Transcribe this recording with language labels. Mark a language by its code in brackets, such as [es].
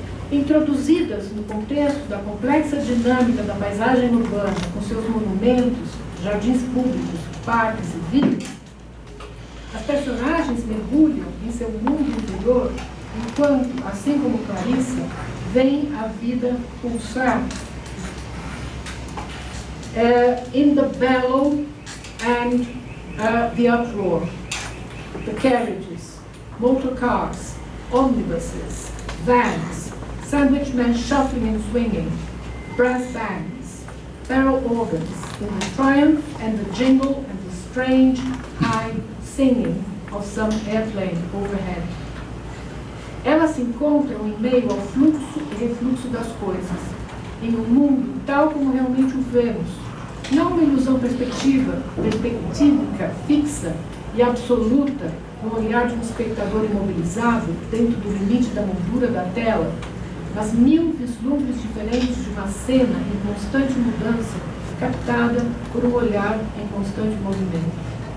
[pt] Introduzidas no contexto da complexa dinâmica da paisagem urbana, com seus monumentos, jardins públicos, parques e vilas, as personagens mergulham em seu mundo interior, enquanto, assim como Clarissa, veem a vida pulsar [en] in the bellow and the uproar. The carriages, motor cars, omnibuses, vans, sandwich men shuffling and swinging, brass bands, barrel organs, in the triumph and the jingle and the strange high singing of some airplane overhead. [pt] Elas se encontram em meio ao fluxo e refluxo das coisas, em um mundo tal como realmente o vemos, não uma ilusão perspectiva, fixa e absoluta, no olhar de um espectador imobilizado dentro do limite da moldura da tela, mas mil vislumbres diferentes de uma cena em constante mudança, captada por um olhar em constante movimento.